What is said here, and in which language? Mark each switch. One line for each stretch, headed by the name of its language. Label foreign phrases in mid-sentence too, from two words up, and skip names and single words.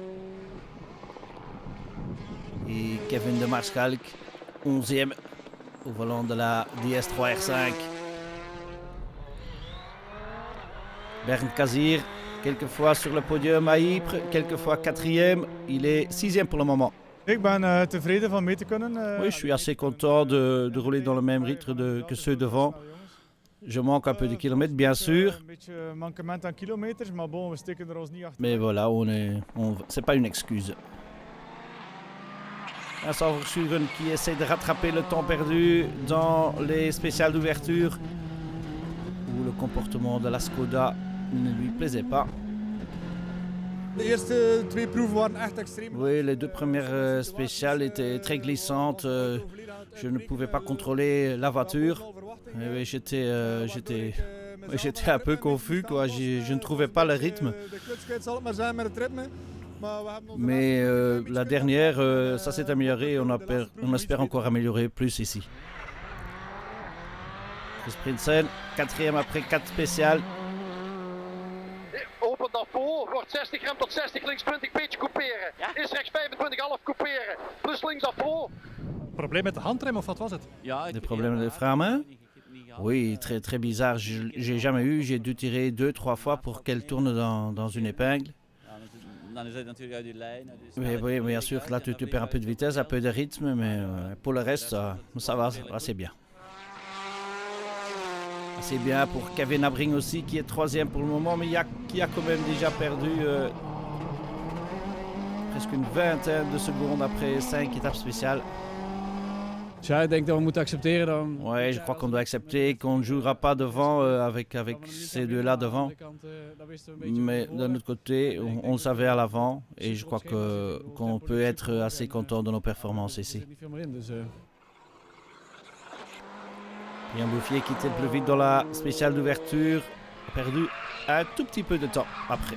French: Et Kevin de Marskalk, 11e au volant de la DS3 R5. Bernd Kazir, quelquefois sur le podium à Ypres, quelquefois 4e. Il est 6e pour le moment.
Dutch: Ik ben tevreden van mee te kunnen.
French: Oui, je suis assez content de rouler dans le même rythme que ceux devant. Je manque un peu de kilomètres, bien sûr. Mais voilà, c'est pas une excuse. Vincent Verschuren qui essaie de rattraper le temps perdu dans les spéciales d'ouverture où le comportement de la Skoda ne lui plaisait pas.
Dutch: De eerste 2 proeven waren echt extreem.
French: Oui, les 2 premières spéciales étaient très glissantes. Je ne pouvais pas contrôler la voiture. Et oui, j'étais un peu confus, quoi. Je ne trouvais pas le rythme. Mais la dernière, ça s'est amélioré. On espère encore améliorer plus ici. Chris Prinsen, 4e après 4 spéciales.
Dutch: Opent naar voor, wordt 60 rem tot 60, links 20, beetje couperen. Is rechts 25,5 couperen, plus links naar voor. Probleem met de handrem of wat was het?
French: Des problèmes de frein à main? Oui, très, très bizarre. J'ai jamais eu. J'ai dû tirer 2-3 fois pour qu'elle tourne dans une épingle. Mais oui, bien sûr, là tu perds un peu de vitesse, un peu de rythme, mais pour le reste, ça va, c'est bien. C'est bien pour Kevin Abring aussi, qui est 3e pour le moment, mais qui a quand même déjà perdu presque une vingtaine de secondes après 5 étapes spéciales.
Dutch: Ja, ik denk dat we moeten accepteren dan.
French: Ouais, je crois qu'on doit accepter qu'on ne jouera pas devant avec ces deux-là devant. Mais d'un autre côté, on le savait à l'avant et je crois qu'on peut être assez content de nos performances ici. Yann Bouffier qui était le plus vite dans la spéciale d'ouverture, a perdu un tout petit peu de temps après.